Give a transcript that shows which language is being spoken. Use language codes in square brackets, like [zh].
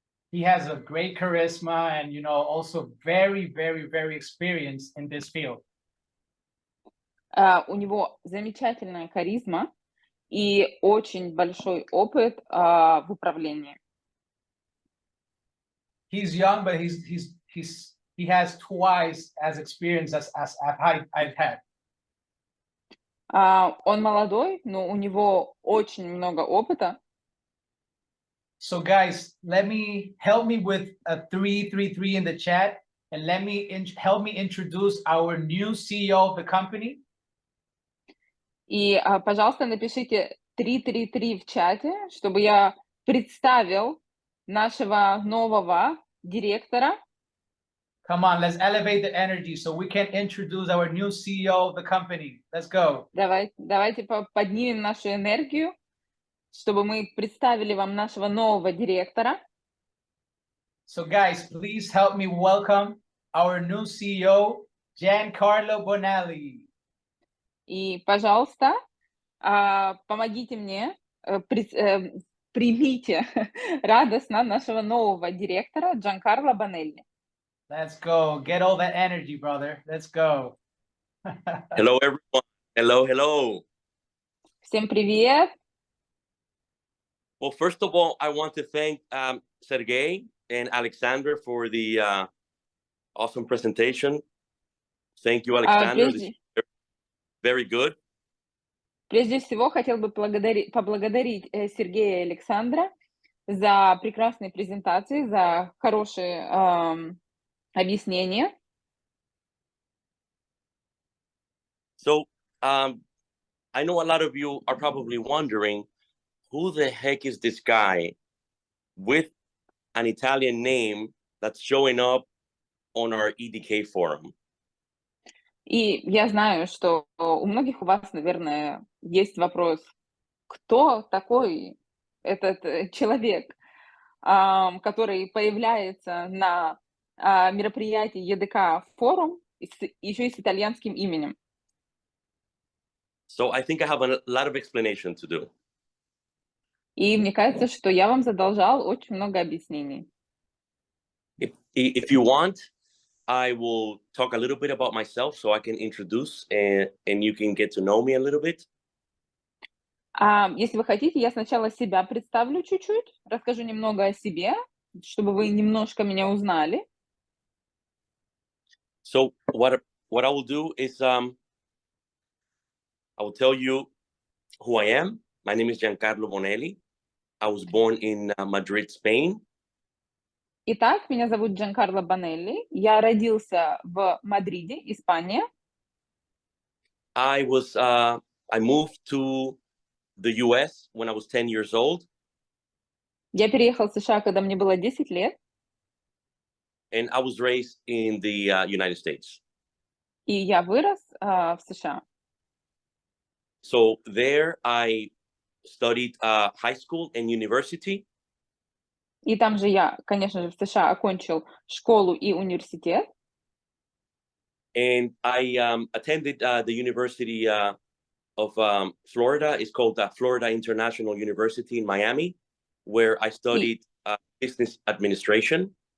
[en] He has a great charisma and, also very, very, very experienced in this field. [ru] У него замечательная харизма и очень большой опыт в управлении. [en] He's young, but he has twice as experience as I've had. [ru] Он молодой, но у него очень много опыта. [en] So guys, help me with a 333 in the chat, and help me introduce our new CEO of the company. [ru] И, пожалуйста, напишите 333 в чате, чтобы я представил нашего нового директора. [en] Come on, let's elevate the energy so we can introduce our new CEO of the company. Let's go. [ru] Давайте поднимем нашу энергию, чтобы мы представили вам нашего нового директора. [en] So guys, please help me welcome our new CEO, Giancarlo Bonelli. [ru] И, пожалуйста, помогите мне, примите радостно нашего нового директора Giancarlo Bonelli. [en] Let's go. Get all that energy, brother. Let's go. Hello, everyone. Hello. [ru] Всем привет. [en] Well, first of all, I want to thank Sergey and Alexander for the awesome presentation. Thank you, Alexander. This is very good. [ru] Прежде всего, хотел бы поблагодарить Сергея и Александра за прекрасные презентации, за хорошие объяснения. [en] So, I know a lot of you are probably wondering, who the heck is this guy with an Italian name that's showing up on our EDK forum? [ru] И я знаю, что у многих у вас, наверное, есть вопрос, кто такой этот человек, который появляется на мероприятии ЕДК форум, еще и с итальянским именем. [en] So I think I have a lot of explanation to do. [ru] И мне кажется, что я вам задолжал очень много объяснений. [en] If you want, I will talk a little bit about myself so I can introduce and you can get to know me a little bit. [ru] Если вы хотите, я сначала себя представлю чуть-чуть, расскажу немного о себе, чтобы вы немножко меня узнали. [en] So what I will do is I will tell you who I am. My name is Giancarlo Bonelli. I was born in Madrid, Spain. [ru] Итак, меня зовут Giancarlo Bonelli. Я родился в Мадриде, Испания. [en] I moved to the US when I was 10 years old. [ru] Я переехал в США, когда мне было 10 лет. [en] And I was raised in the United States. [ru] И я вырос в США. [en] So there I studied high school and university. [ru] И там же я, конечно же, в США окончил школу и университет. [en] And I attended the University of Florida. It's called Florida International University in Miami, where I studied business administration.